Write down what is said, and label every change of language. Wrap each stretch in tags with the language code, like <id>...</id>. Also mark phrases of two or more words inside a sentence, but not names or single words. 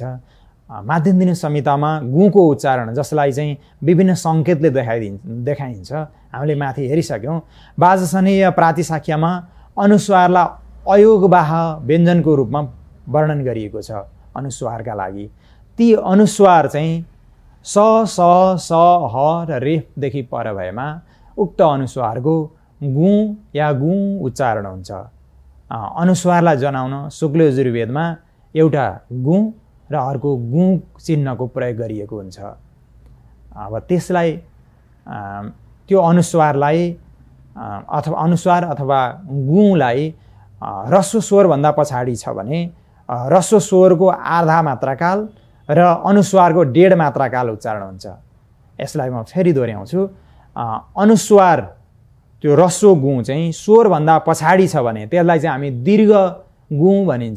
<ne>माध्यन्दिनी संहितामा गुको उच्चारण, जसलाई चाहिँ विभिन्न सङ्केतले देखाइन्छ, हामीले माथि हेरिसक्यौँ। वाजसनेय प्रातिशाख्यमा अनुस्वारलाई अयोगवाह व्यञ्जनको रूपमा वर्णन गरिएको छ। अनुस्वारका लागि ती अनुस्वार चाहिँ स स स ह र रेफदेखि पर भएमा उक्त अनुस्वारको गु या गु उच्चारण हुन्छ। अनुस्वारलाई जनाउन शुक्ल यजुर्वेदमा एउटा गु र अर्को गु चिन्हको प्रयोग गरिएको हुन्छ। अब त्यसलाई त्यो अनुस्वारलाई अनुस्वार अथवा गुलाई ह्रस्व स्वरभन्दा पछाडि छ भने ह्रस्व स्वरको आधा मात्राकाल र अनुस्वारको 1.5 मात्राकाल उच्चारण हुन्छ। यसलाई म फेरि दोहोऱ्याउँछु। अनुस्वार त्यो ह्रस्व गु चाहिँ स्वरभन्दा पछाडि छ भने त्यसलाई चाहिँ हामी दीर्घ गु भनिन्छ।</ne>